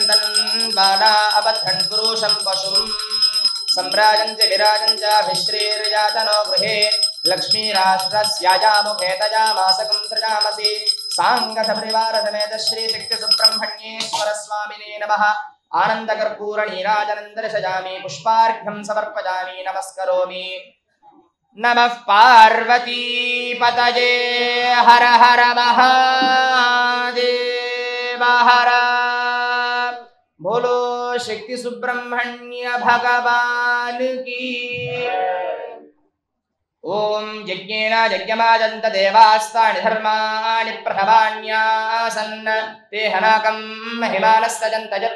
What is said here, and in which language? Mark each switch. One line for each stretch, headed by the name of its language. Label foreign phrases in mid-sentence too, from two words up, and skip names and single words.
Sanskrit: తన్వానా అబద్ధన్ పురుషం పశుం సంరాజంచ విరాజంచ అభిశ్రీర్యాతనో గృహే లక్ష్మీరాష్ట్రస్యాజాముఖే తజామాసకం సృజామసి సాంగ సపరివార సమేత శ్రీ శక్తి సుబ్రహ్మణ్యేశ్వర స్వామినే నమః ఆనందకర్పూర నీరాజనం దర్శయామి పుష్పార్ఘ్యం సమర్పయామి నమస్కరోమి नमः पार्वतीपतये हर हर महादेव
Hindi: हर बोलो शक्ति सुब्रह्मण्य भगवान की
Sanskrit: ओम यज्ञेन यज्ञमाजन्त देवास्तानि धर्माणि प्रथमान्यासन् ते हनाकं महिमानस्तजन्त यत्र